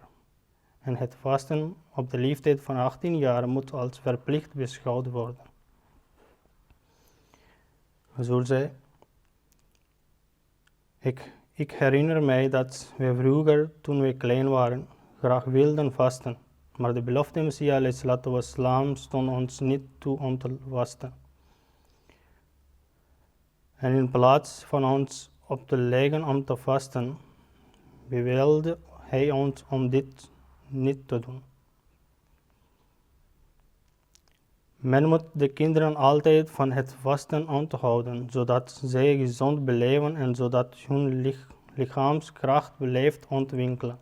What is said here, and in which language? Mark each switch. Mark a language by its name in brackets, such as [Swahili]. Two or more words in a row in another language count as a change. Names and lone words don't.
[Dutch] En het vasten op de leeftijd van 18 jaar moet als verplicht beschouwd worden. Zo zei, ik herinner mij dat we vroeger, toen we klein waren, graag wilden vasten. Maar de belofte Messiah [Arabic] عليه الصلاة والسلام [Dutch] stond ons niet toe om te vasten. En in plaats van ons op te leggen om te vasten, beveelde hij ons om dit niet te doen. Men moet de kinderen altijd van het vasten onthouden, zodat zij gezond blijven en zodat hun lichaamskracht blijft ontwikkelen.